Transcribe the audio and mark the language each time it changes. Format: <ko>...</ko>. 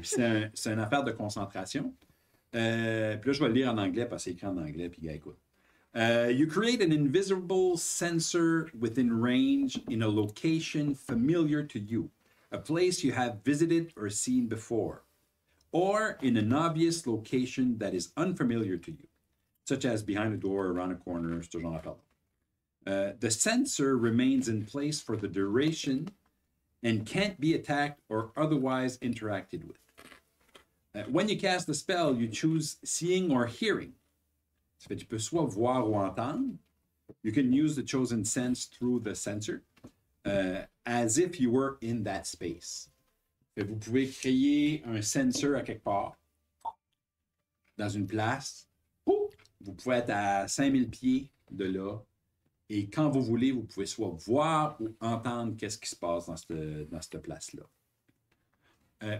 <fr>C'est une affaire de concentration. Puis là, je vais le lire en anglais parce que c'est écrit en anglais, puis gars, écoute.</fr> <en>You create an invisible sensor within range in a location familiar to you, a place you have visited or seen before, or in an obvious location that is unfamiliar to you, such as behind a door, around a corner,</en> <fr>ce genre d'affaire.</fr> <en>The sensor remains in place for the duration and can't be attacked or otherwise interacted with. When you cast the spell, you choose seeing or hearing.</en> <fr>Ça fait que tu peux soit voir ou entendre.</fr> <en>You can use the chosen sense through the sensor as if you were in that space.</en> <fr>Vous pouvez créer un sensor à quelque part, dans une place. Vous pouvez être à 5000 pieds de là. Et quand vous voulez, vous pouvez soit voir ou entendre qu'est-ce qui se passe dans cette place-là.</fr>